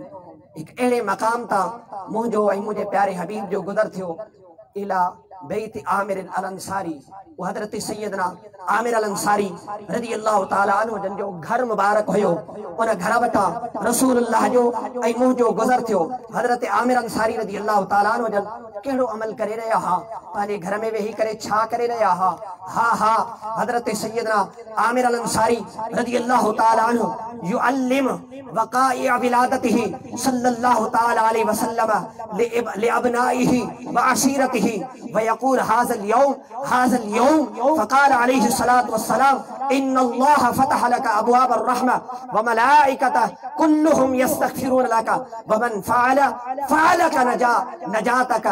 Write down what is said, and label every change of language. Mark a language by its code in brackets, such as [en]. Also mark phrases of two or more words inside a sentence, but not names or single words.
[sd] हिकु अहिड़े मक़ाम तां मुंहिंजो ऐं मुंहिंजे प्यारे हबीब जो गुज़र थियो [ar] إلى بيت عامر الأنصاري, [sd] वो हजरत सैयदना आमिर अल अंसारी [ar] رضي الله تعالى عنه [sd] जन जो घर मुबारक हुयो, उन घर वटा रसूलुल्लाह जो ऐं मुंहिंजो गुज़र थियो। हजरत आमिर अंसारी [ar] رضي الله تعالى عنه [sd] जन कहिड़ो अमल करे रहिया हा, पंहिंजे घर में वेही करे छा करे रहिया हा? [ar] ها حضرة سيدنا عامر الأنصاري رضي الله تعالى عنه يعلم وقائع ولادته صلى الله تعالى عليه وسلم لأبنائه وعشيرته ويقول هذا اليوم فقال عليه الصلاة والسلام إن الله فتح لك أبواب الرحمة وملائكته كلهم يستغفرون لك ومن فعلك نجاتك.